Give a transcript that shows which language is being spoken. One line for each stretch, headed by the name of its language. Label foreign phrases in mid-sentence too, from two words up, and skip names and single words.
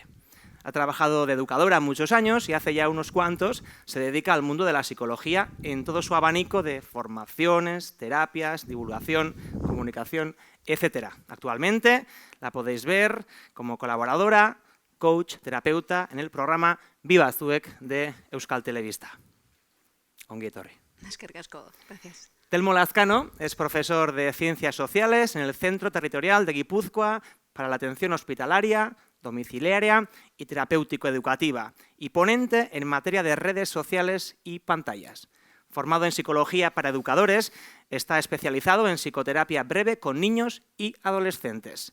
Spanish: Ha trabajado de educadora muchos años y hace ya unos cuantos se dedica al mundo de la psicología en todo su abanico de formaciones, terapias, divulgación, comunicación, etc. Actualmente la podéis ver como colaboradora, coach, terapeuta en el programa Viva Zuek de Euskal Telebista.
Basque: Ongi etorri. Eskerrik asko,
Spanish: gracias. Telmo Lazcano es profesor de Ciencias Sociales en el Centro Territorial de Guipúzcoa para la Atención Hospitalaria, Domiciliaria y Terapéutico-Educativa y ponente en materia de redes sociales y pantallas. Formado en Psicología para Educadores, está especializado en psicoterapia breve con niños y adolescentes.